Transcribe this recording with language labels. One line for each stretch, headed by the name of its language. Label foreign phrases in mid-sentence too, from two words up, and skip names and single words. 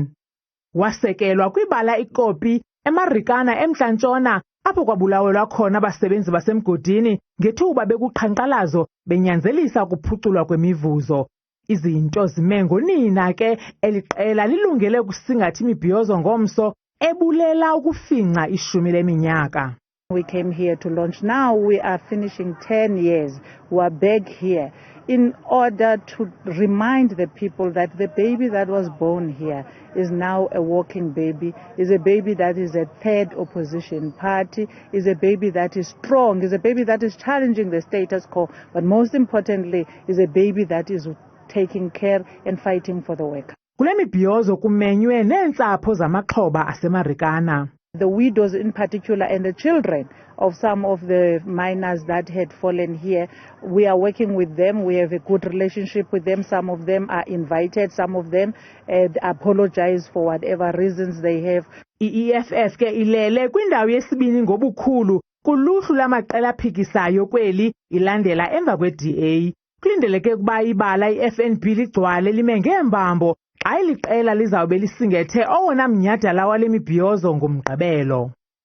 Xhosa: Wasekelwa kwibala iKopi eMarikana eMntla Ntshona apho kwabulawelwa khona abasebenzi basemgodini ngethuba bekuqhankqalazo benyanzelisa ukuphuculwa kwemivuzo. Izinto zime ngonina ke eliqela lilungele ukusingatha imibhiyozo ngomso ebulela ukufinca ishumi leminyaka.
English: We came here to launch. Now we are finishing 10 years. We are back here in order to remind the people that the baby that was born here is now a walking baby, is a baby that is a third opposition party, is a baby that is strong, is a baby that is challenging the status quo, but most importantly is a baby that is taking care and fighting for the worker.
Xhosa: Kule mibhiyozo kumenywe neentsapho zamaxhoba aseMarikana.
English: The widows in particular and the children of some of the miners that had fallen here. We are working with them. We have a good relationship with them. Some of them are invited. Some of them apologize for whatever reasons they have.
Xhosa: I-EFF ke ilele kwindawo yesibini ngobukhulu kuluhlu lamaqela aphikisayo kweli ilandela emva kwe-DA. Kulindeleke ukuba ibala i-FNB ligcwale lime ngeembambo xa iliqela lizawube lisingethe owona mnyadala wale mibhiyozo ngomgqibelo.